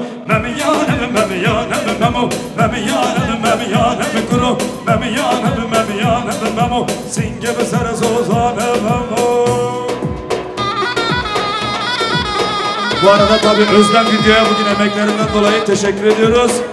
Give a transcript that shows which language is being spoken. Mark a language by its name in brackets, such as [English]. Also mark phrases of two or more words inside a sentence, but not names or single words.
[Kurdish] ممیانه به ممیانه به ممو ممیانه به ممیانه به کرو ممیانه به ممیانه به ممو سینگه به سر زوزانه ممو. [Turkish] Bu arada tabii Özlem videoya bugün emeklerinden dolayı teşekkür ediyoruz.